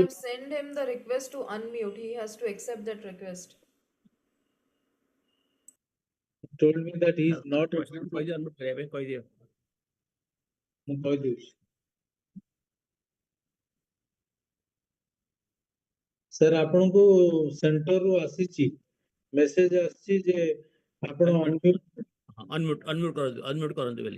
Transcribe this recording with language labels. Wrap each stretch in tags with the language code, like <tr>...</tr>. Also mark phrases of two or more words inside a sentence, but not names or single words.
<en>have sent him the request to unmute. He has to accept that request. He told me that he is not. Sir,</en> <or>ଆପଣଙ୍କୁ ସେଣ୍ଟରରୁ ଆସିଛି ମେସେଜ ଆସିଛି ଯେ ଆପଣ unmute କରନ୍ତୁ ବୋଲି</or>